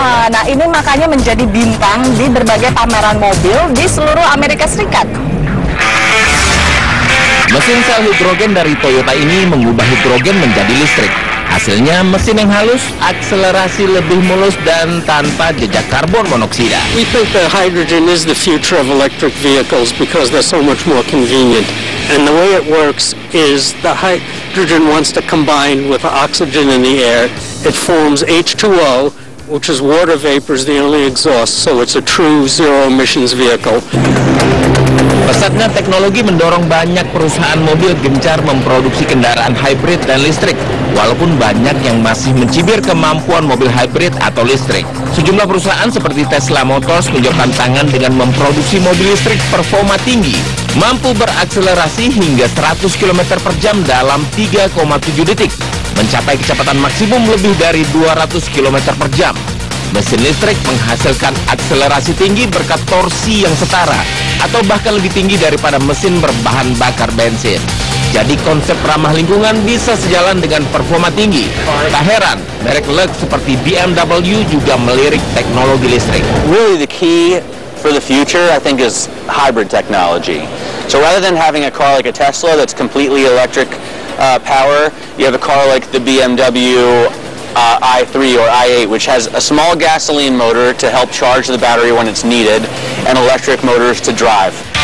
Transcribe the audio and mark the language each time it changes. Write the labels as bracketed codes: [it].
[id] Nah, ini makanya menjadi bintang di berbagai pameran mobil di seluruh Amerika Serikat. Mesin sel hidrogen dari Toyota ini mengubah hidrogen menjadi listrik. Hasilnya mesin yang halus, akselerasi lebih mulus dan tanpa jejak karbon monoksida. [en] We think that hydrogen is the future of electric vehicles because they're so much more convenient. And the way it works is the hydrogen wants to combine with the oxygen in the air. It forms H2O, which is water vapor is the only exhaust, so it's a true zero emissions vehicle. [id] Pesatnya teknologi mendorong banyak perusahaan mobil gencar memproduksi kendaraan hybrid dan listrik, walaupun banyak yang masih mencibir kemampuan mobil hybrid atau listrik. Sejumlah perusahaan seperti Tesla Motors menjawab tangan dengan memproduksi mobil listrik performa tinggi, mampu berakselerasi hingga 100 km per jam dalam 3,7 detik, mencapai kecepatan maksimum lebih dari 200 km per jam. Mesin listrik menghasilkan akselerasi tinggi berkat torsi yang setara atau bahkan lebih tinggi daripada mesin berbahan bakar bensin. Jadi konsep ramah lingkungan bisa sejalan dengan performa tinggi. Tak heran, merek Lux seperti BMW juga melirik teknologi listrik. [en] Really the key for the future, I think, is hybrid technology. So rather than having a car like a Tesla that's completely electric power, you have a car like the BMW i3 or i8, which has a small gasoline motor to help charge the battery when it's needed, and electric motors to drive.